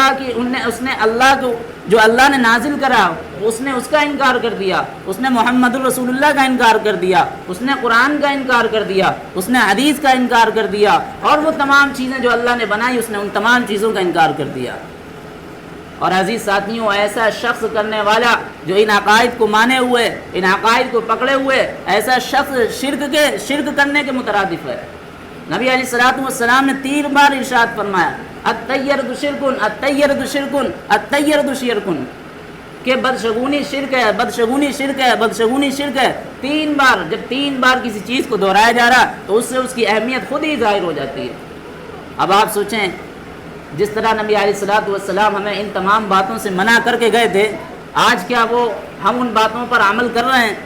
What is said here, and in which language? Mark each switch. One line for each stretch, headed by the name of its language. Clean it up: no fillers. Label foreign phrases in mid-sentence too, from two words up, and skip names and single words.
Urdu: اللہ کو جو اللہ نے نازل کرا اس نے اس کا انکار کر دیا، اس نے محمد الرسول اللہ کا انکار کر دیا، اس نے قرآن کا انکار کر دیا، اس نے حدیث کا انکار کر دیا، اور وہ تمام چیزیں جو اللہ نے بنائی اس نے ان تمام چیزوں کا انکار کر دیا۔ اور عزیز ساتھیوں، ایسا شخص کرنے والا جو ان عقائد کو مانے ہوئے، ان عقائد کو پکڑے ہوئے، ایسا شخص شرک کرنے کے مترادف ہے۔ نبی علیہ السلام نے 3 بار ارشاد فرمایا
Arabic: الطیرۃ شرکن، الطیرۃ شرکن، الطیرۃ شرکن،
Urdu: کہ بدشگونی شرک ہے، بدشگونی شرک ہے، بدشگونی شرک ہے۔ 3 بار، جب 3 بار کسی چیز کو دہرایا جا رہا تو اس سے اس کی اہمیت خود ہی ظاہر ہو جاتی ہے۔ اب آپ سوچیں جس طرح نبی علیہ السلام ہمیں ان تمام باتوں سے منع کر کے گئے تھے، آج کیا ہم ان باتوں پر عمل کر رہے ہیں؟